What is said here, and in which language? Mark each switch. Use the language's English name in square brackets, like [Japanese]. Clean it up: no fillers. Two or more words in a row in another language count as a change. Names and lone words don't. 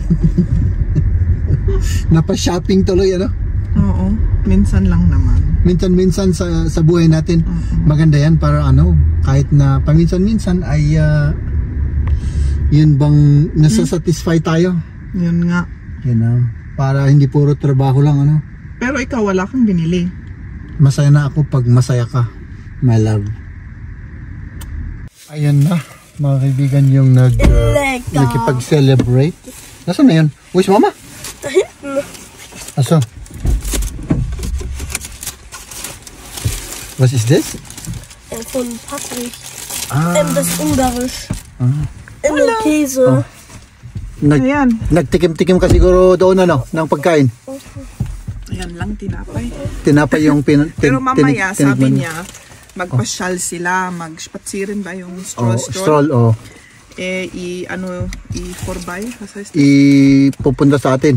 [Filipino] Napa-shopping tuloy, ano? Oo, minsan lang naman. Minsan-minsan sa buhay natin. Maganda yan para ano, kahit na paminsan-minsan ay yun bang nasasatisfy tayo? Yun nga. [English] You know, [Filipino] para hindi puro trabaho lang, ano? Pero ikaw, wala kang binili. Masaya na ako pag masaya ka, [English] my love. [Filipino] Ayan na, mga kaibigan, yung nagkipag-celebrate. Nasaan na yun? [English] Where's mama? [Filipino] Aso? [German] Was ist das? Von Patrick. Ah. Das ist Ungarisch. Ah. In der Käse. Oh. [Filipino] Nagtikim-tikim ka siguro doon, ano, ng pagkain. Ayan lang, tinapay. Tinapay yung Pero mamaya, sabi niya, magpasyal sila, magspatsirin ba yung stroll? Oh. Eh, i-forbay? Pupunta sa atin.